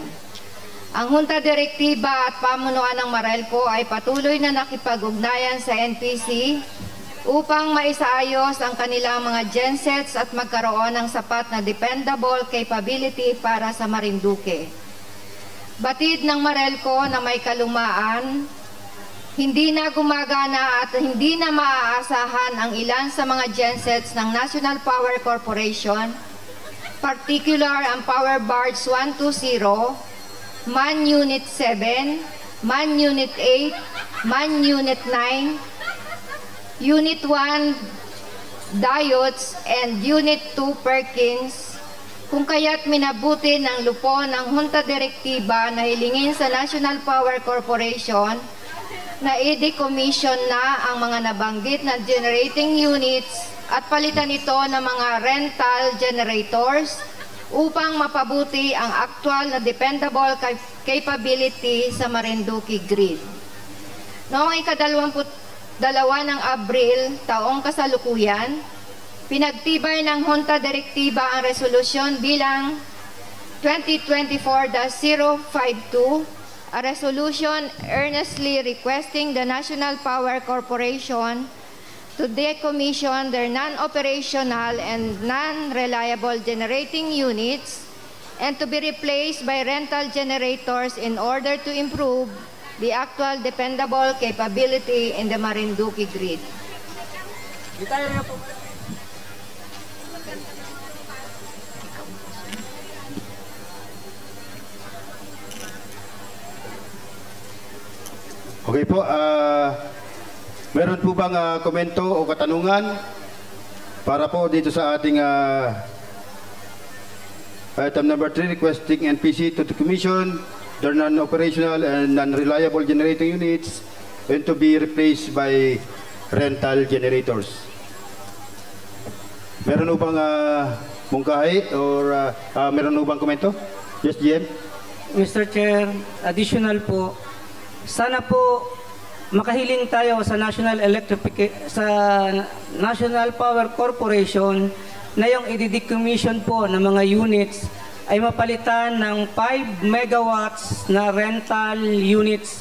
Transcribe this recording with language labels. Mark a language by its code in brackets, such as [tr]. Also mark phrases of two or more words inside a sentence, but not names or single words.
[tl] Ang Junta Direktiba at pamunuan ng Meralco ay patuloy na nakipag-ugnayan sa NPC upang maisaayos ang kanilang mga gensets at magkaroon ng sapat na [en] dependable capability [tl] para sa Marinduque. Batid ng Meralco na may kalumaan, hindi na gumagana at hindi na maaasahan ang ilan sa mga gensets ng National Power Corporation, particular ang Power Barge 120, MAN Unit 7, MAN Unit 8, MAN Unit 9, Unit 1 Diodes and Unit 2 Perkins, kung kaya't minabuti ng lupon ng Junta Direktiba na hilingin sa National Power Corporation na i-decommission na ang mga nabanggit na [en] generating units [tl] at palitan ito ng mga [en] rental generators [tl] upang mapabuti ang actual na [en] dependable capability [tl] sa Marinduque grid. Noong ika-22 ng Abril, taong kasalukuyan, pinagtibay ng Junta Direktiba ang resolusyon bilang 2024-052, [en] a resolution earnestly requesting the National Power Corporation to decommission their non-operational and non-reliable generating units and to be replaced by rental generators in order to improve the actual dependable capability in the Marinduque grid. [tl] Okay po, meron po bang komento o katanungan para po dito sa ating [en] item number 3, requesting NPC to decommission their non-operational and non-reliable generating units and to be replaced by rental generators. [tl] Meron po bang mungkahi or meron po bang komento? [en] Yes, GM? Mr. [tl] Chair, additional po, sana po makahiling tayo sa National Power Corporation na yung i-decommission po ng mga units ay mapalitan ng 5 megawatts na [en] rental units.